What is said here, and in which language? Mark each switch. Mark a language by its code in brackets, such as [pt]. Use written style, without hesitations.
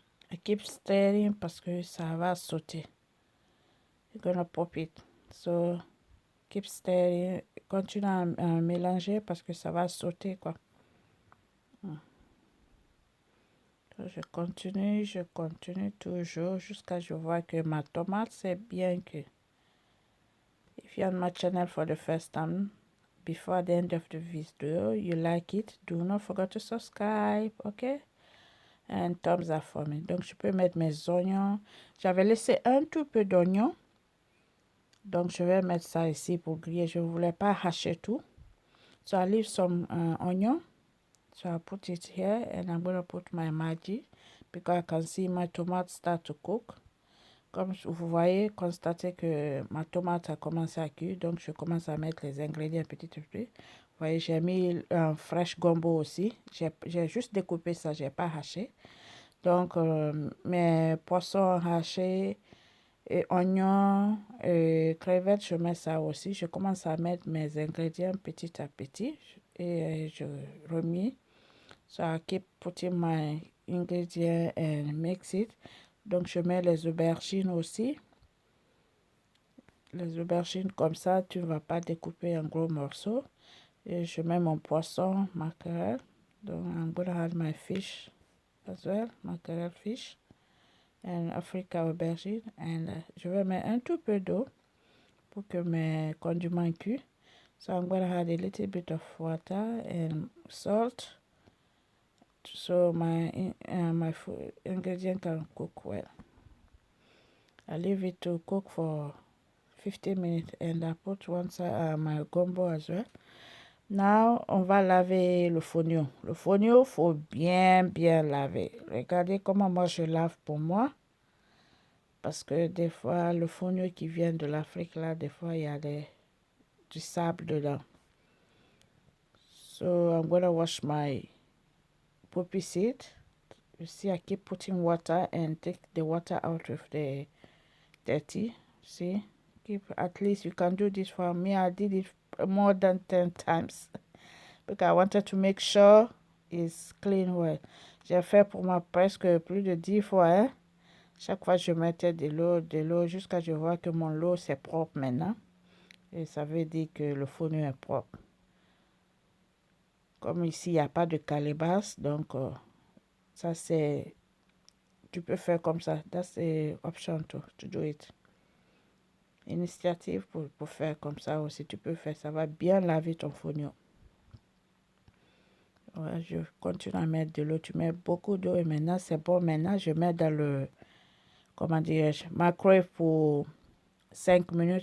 [en] I keep stirring [fr] parce que ça va sauter. [en] You're gonna pop it. So keep stirring. [fr] Continue à mélanger parce que ça va sauter quoi. Je continue toujours jusqu'à ce que je vois que ma tomate c'est bien cuit. [en] If you're on my channel for the first time, before the end of the video, you like it, do not forget to subscribe, okay? un thumbs up for me. [fr] Donc, je peux mettre mes oignons. J'avais laissé un tout peu d'oignons. Donc, je vais mettre ça ici pour griller. Je ne voulais pas hacher tout. [en] So, I leave some onion. So, I put it here and I'm going to put my Maggi because I can see my tomate start to cook. [fr] Comme vous voyez, constatez que ma tomate a commencé à cuire. Donc, je commence à mettre les ingrédients petit à petit. Vous voyez, j'ai mis un fresh gombo aussi. J'ai juste découpé ça, je n'ai pas haché. Donc, mes poissons hachés, et oignons, et crevettes, je mets ça aussi. Je commence à mettre mes ingrédients petit à petit. Et je remis. [en] So, I keep putting my ingredients and mix it. [fr] Donc, je mets les aubergines aussi. Les aubergines comme ça, tu ne vas pas découper en gros morceaux. Et je mets mon poisson, mackerel. [en] Donc, I'm going to add my fish as well, mackerel fish. And Africa aubergine. [fr] And je vais mettre un tout peu d'eau pour que mes condiments cuisent. [en] So, I'm going to add a little bit of water and salt. So, my food ingredient can cook well. I leave it to cook for 15 minutes and I put one side my gombo as well. [fr] Now, on va laver le fonio. Le fonio, il faut bien laver. Regardez comment moi je lave pour moi. Parce que des fois, le fonio qui vient de l'Afrique, là, des fois, il y a du sable dedans. [en] So, I'm going to wash my poppy seed. You see, I keep putting water and take the water out of the dirty. See? At least you can do this for me. I did it more than 10 times because I wanted to make sure it's clean well. [fr] J'ai fait pour moi presque plus de 10 fois. Hein? Chaque fois, je mettais de l'eau jusqu'à ce que je vois que mon eau c'est propre maintenant. Et ça veut dire que le fonio est propre. Comme ici, il n'y a pas de calebasse, donc ça c'est... Tu peux faire comme ça. [en] That's the option to do it. [fr] Initiative pour faire comme ça aussi. Tu peux faire, ça va bien laver ton fonio. Ouais, je continue à mettre de l'eau. Tu mets beaucoup d'eau et maintenant c'est bon. Maintenant, je mets dans le, comment dirais-je, microwave pour 5 minutes.